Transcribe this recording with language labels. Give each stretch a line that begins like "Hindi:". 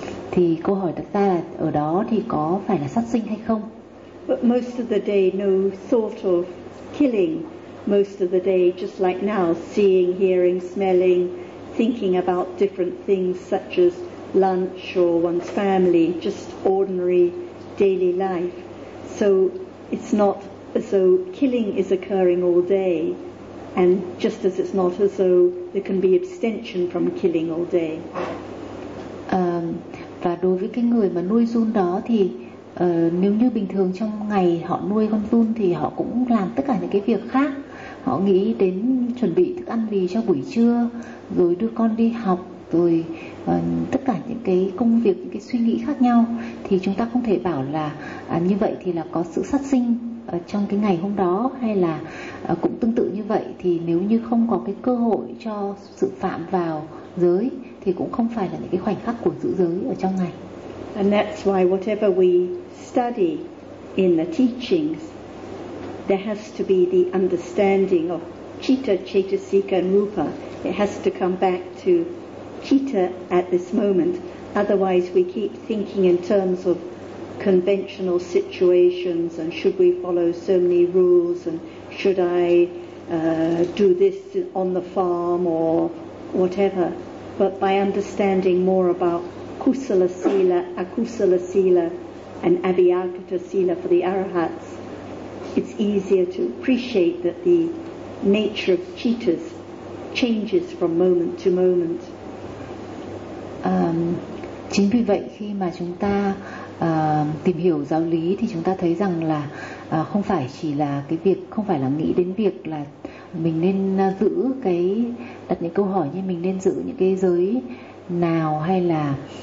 Vietnamese: Thì câu hỏi đặt ra là ở đó thì có phải là sát sinh hay không?
English: But most of the day no thought of killing. Most of the day just like now, seeing, hearing, smelling, thinking about different things such as lunch or one's family, just ordinary daily life. So it's not as though killing is occurring all day, and just as it's not as though there can be abstention from killing all day.
Vietnamese: Và đối với cái người mà nuôi giun đó thì nếu như bình thường trong ngày họ nuôi con giun thì họ cũng làm tất cả những cái việc khác. Họ nghĩ đến chuẩn bị thức ăn gì cho buổi trưa, rồi đưa con đi học, rồi tất cả những cái công việc, những cái suy nghĩ khác nhau. Thì chúng ta không thể bảo là như vậy thì là có sự sát sinh trong cái ngày hôm đó, hay là cũng tương tự như vậy thì nếu như không có cái cơ hội cho sự phạm vào giới thì cũng không phải là những cái khoảnh khắc của giữ giới ở trong ngày.
English: And that's why whatever we study in the teachings, there has to be the understanding of citta, cetasika and rupa. It has to come back to citta at this moment. Otherwise we keep thinking in terms of conventional situations, and should we follow so many rules, and should I do this on the farm or whatever. But by understanding more about kusala sila, akusala sila and abhyagata sila for the arahats, it's easier to appreciate that the nature of cheetahs changes from moment to moment.
Vietnamese: Chính vì vậy khi mà chúng ta tìm hiểu giáo lý thì chúng ta thấy rằng là không phải chỉ là cái việc, không phải là nghĩ đến việc là mình nên giữ cái, đặt những câu hỏi như mình nên giữ những cái giới nào, hay là